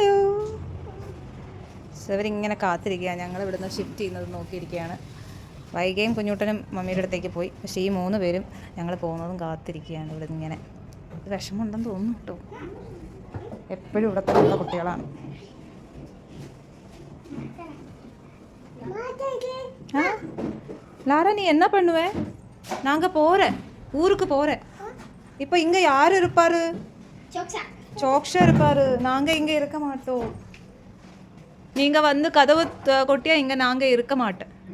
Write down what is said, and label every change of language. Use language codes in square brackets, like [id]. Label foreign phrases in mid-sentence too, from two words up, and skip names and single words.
[ml] ഇവരിങ്ങനെ കാത്തിരിക്കുക. ഞങ്ങൾ ഇവിടുന്ന് ഷിഫ്റ്റ് ചെയ്യുന്നത് നോക്കിയിരിക്കുകയാണ്. വൈകയും കുഞ്ഞൂട്ടനും മമ്മിയുടെ അടുത്തേക്ക് പോയി. പക്ഷേ ഈ 3 പേരും ഞങ്ങൾ പോകുന്നതും കാത്തിരിക്കുകയാണ്. ഇവിടെ ഇങ്ങനെ വിഷമമുണ്ടെന്ന് തോന്നുന്നു കേട്ടോ. എപ്പോഴും ഇവിടെ തന്നെയുള്ള കുട്ടികളാണ്. [ta] லாரா, நீ என்ன பண்ணுவே? நாங்கள் போகிறேன், ஊருக்கு போகிறேன். இப்போ இங்கே யார் இருப்பார்? சோக்ஷா இருப்பார். நாங்கள் இங்கே இருக்க மாட்டோம். நீங்கள் வந்து கதவு கொட்டியா இங்கே நாங்கள் இருக்க மாட்டேன்.